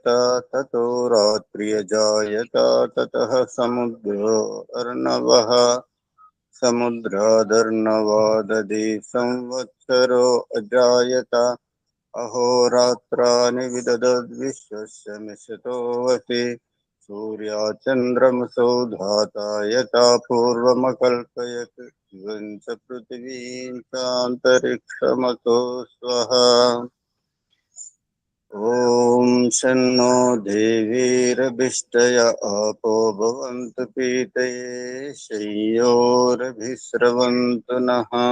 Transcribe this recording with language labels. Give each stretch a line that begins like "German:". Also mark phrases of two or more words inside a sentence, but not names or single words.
Sanskrit: తతో రాత్రియజాయత. తతః సముద్రో అర్ణవః. సముద్రాదర్ణవాదది సంవత్సరో అజాయత. అహోరాత్రాని విదదద్విశ్వస్య మిషతో వసి. सूर्याचन्द्रमसौ धाता यथा पूर्वमकल्पयत् इवं च पृथिवीं चान्तरिक्षमतो स्वः। ॐ शन्नो देवीरभिष्टय आपो भवन्तु पीतये शय्योरभिस्रवन्तु नः।